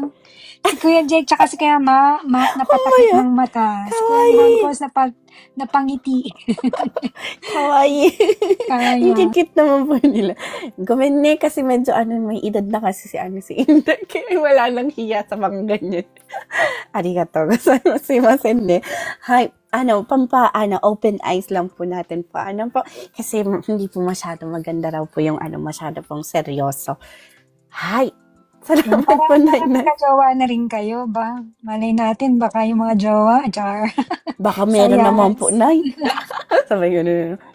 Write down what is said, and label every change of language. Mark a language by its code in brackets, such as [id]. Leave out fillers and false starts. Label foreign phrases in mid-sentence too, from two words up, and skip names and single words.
[tl] Si Kuya Jake, tsaka si Kuya Mac, napatakip ng mata. Si Kuya ni Honkos, napangiti. Kawaii. Kaya. Yung cute naman po nila. [ja] ごめんね, [tl] kasi medyo may edad na kasi si Inday. Kaya wala nang hiya sa mga ganyan. [ja] ありがとうございますね. Hay, [tl] open eyes lang po natin po. Kasi hindi po masyado maganda raw po yung masyado pong seryoso. Hay, salamat po, Nay. Nagka-jowa na rin kayo ba? Malay natin, baka yung mga jowa, char. Baka meron naman po, Nay. Sabay yun.